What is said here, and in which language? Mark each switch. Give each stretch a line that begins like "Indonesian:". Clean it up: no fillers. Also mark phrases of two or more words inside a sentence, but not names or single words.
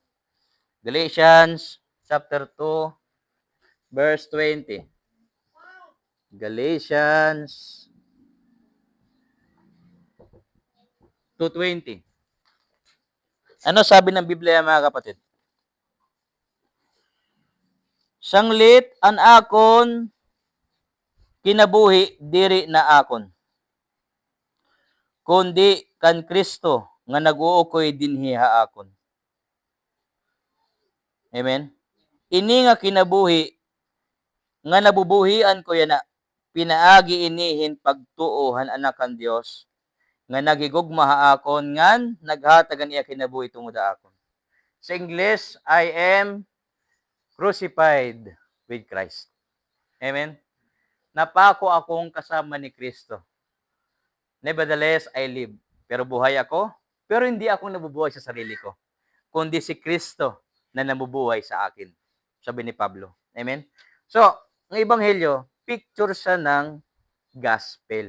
English: Galatians chapter 2 verse 20. Galatians 2:20.
Filipino: Ano sabi ng Biblia mga kapatid?
Waray: Sanglit an akon kinabuhi diri na akon. Kundi kan Kristo nga nag-uukoy dinhi haakon. Amen. Ini nga kinabuhi nga nabubuhian ko yana, pinaagi inihin pagtuohan anak kan Dios nga nagigugma haakon ngan naghatagan iya kinabuhi tungod akon.
Filipino: Sa English,
English: I am crucified with Christ. Amen.
Filipino: Napako akong kasama ni Kristo.
English: Nevertheless, I live.
Filipino: Pero buhay ako, pero hindi ako nabubuhay sa sarili ko, kundi si Kristo na nabubuhay sa akin. Sabi ni Pablo. Amen? So, ang ebanghelyo, picture siya ng gospel.